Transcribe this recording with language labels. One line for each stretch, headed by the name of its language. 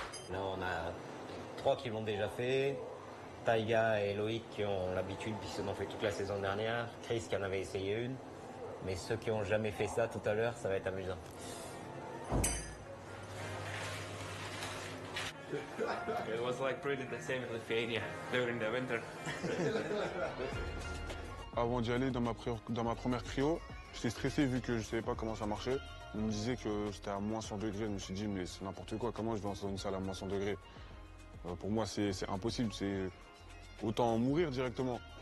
French: Là, on a 3 qui l'ont déjà fait. Taiga et Loïc qui ont l'habitude, puisqu'ils en ont fait toute la saison dernière. Chris qui en avait essayé une. Mais ceux qui n'ont jamais fait ça tout à l'heure, ça va être amusant.
English: It was like pretty the same in Lithuania during the winter.
French: Avant d'y aller dans ma première cryo, j'étais stressé vu que je savais pas comment ça marchait. On me disait que c'était à moins 100 degrés. Je me suis dit, mais c'est n'importe quoi, comment je vais dans une salle à moins 100 degrés? Pour moi, c'est impossible, c'est autant mourir directement.